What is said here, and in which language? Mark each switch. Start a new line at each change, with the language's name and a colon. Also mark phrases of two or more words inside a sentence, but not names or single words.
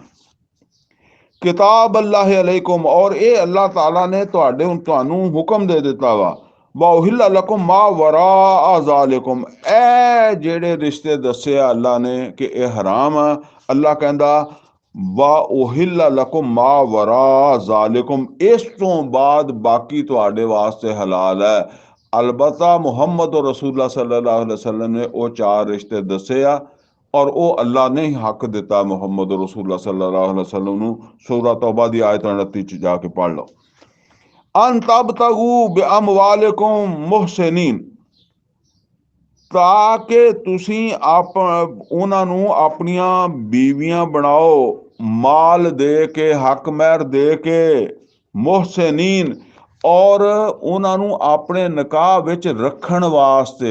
Arabic: كتاب الله عليكم,
Punjabi: ਔਰ ਇਹ ਅੱਲਾਹ ਤਾਲਾ ਨੇ ਤੁਹਾਨੂੰ ਹੁਕਮ ਦੇ ਦਿੱਤਾ ਵਾ,
Arabic: وأحل لكم ما وراء ذلكم,
Punjabi: ਇਹ ਜਿਹੜੇ ਰਿਸ਼ਤੇ ਦੱਸੇ ਆ ਅੱਲਾ ਨੇ ਕਿ ਇਹ ਹਰਾਮ ਆ, ਅੱਲਾ ਕਹਿੰਦਾ
Arabic: وأحل لكم ما وراء ذلكم,
Punjabi: ਇਸ ਤੋਂ ਬਾਅਦ ਬਾਕੀ ਤੁਹਾਡੇ ਵਾਸਤੇ ਹਲਾਲ ਹੈ। ਅਲਬਤਾ ਮੁਹੰਮਦ
Arabic: رسول الله صلى الله عليه وسلم
Punjabi: ਨੇ ਉਹ 4 ਰਿਸ਼ਤੇ ਦੱਸੇ ਆ, ਔਰ ਉਹ ਅੱਲਾ ਨੇ ਹੀ ਹੱਕ ਦਿੱਤਾ ਮੁਹੰਮਦ
Arabic: رسول الله صلى الله عليه وسلم
Punjabi: ਨੂੰ। ਸੂਰਾ ਤੌਬਾ ਦੀ ਆਇਤ 29 ਚ ਜਾ ਕੇ ਪੜ੍ਹ ਲਓ।
Arabic: أن تبتغوا بأموالكم محصنين,
Punjabi: ਤਾਂ ਕਿ ਤੁਸੀਂ ਉਹਨਾਂ ਨੂੰ ਆਪਣੀਆਂ ਬੀਵੀਆਂ ਬਣਾਓ ਮਾਲ ਦੇ ਕੇ, ਹੱਕ ਮਹਿਰ ਦੇ ਕੇ, ਮੁਹਸਿਨੀਨ, ਔਰ ਉਹਨਾਂ ਨੂੰ ਆਪਣੇ ਨਿਕਾਹ ਵਿੱਚ ਰੱਖਣ ਵਾਸਤੇ।